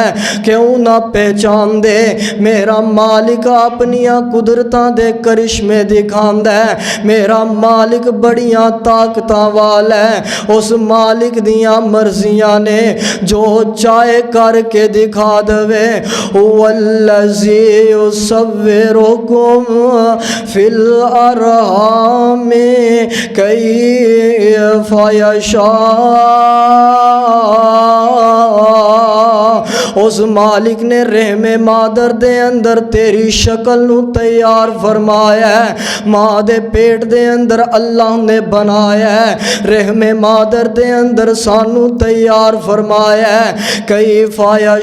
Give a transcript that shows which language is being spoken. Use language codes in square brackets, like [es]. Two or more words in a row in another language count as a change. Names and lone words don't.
[pa] کیوں نہ پہچان دے? میرا مالک اپنیاں قدرتاں دے کرشمے دکھاندا ہے. میرا مالک بڑیاں طاقتاں والا ہے. اس مالک دیاں مرضیاں نے جو چاہے کر کے دکھا دیوے. [ar] والذي يصوركم في الأرحام كيف يشاء. [pa] اس مالک نے رحمِ مادر دے اندر تیری شکل نوں تیار فرمایا ہے. ماں دے پیٹ دے اندر اللہ نے بنایا ہے. رحمِ مادر دے اندر سانوں تیار فرمایا ہے.